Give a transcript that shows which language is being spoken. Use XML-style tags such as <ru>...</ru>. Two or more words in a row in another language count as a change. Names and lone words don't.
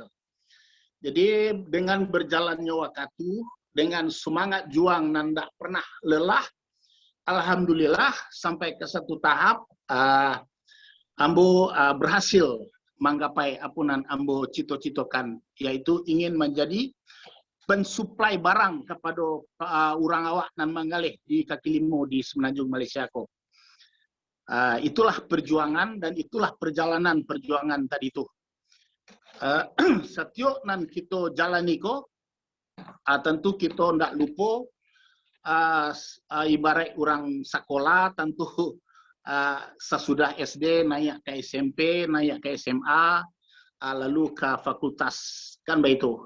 <id>Jadi dengan berjalannya waktu, dengan semangat juang dan tidak pernah lelah, alhamdulillah sampai ke satu tahap</id> <min>ambo berhasil menggapai apunan ambo cito-citokan,</min> <id>yaitu ingin menjadi pensuplai barang kepada</id> <min>orang awak nan Manggaleh di kaki limo di Semenanjung Malaysia ko.</min> <id>Itulah perjuangan dan itulah perjalanan perjuangan tadi itu. Setiap nan kita jalani ko, tentu kita tidak lupa ibarat orang sekolah, tentu sesudah SD naik ke SMP, naik ke SMA, lalu ke fakultas, kan begitu.</id>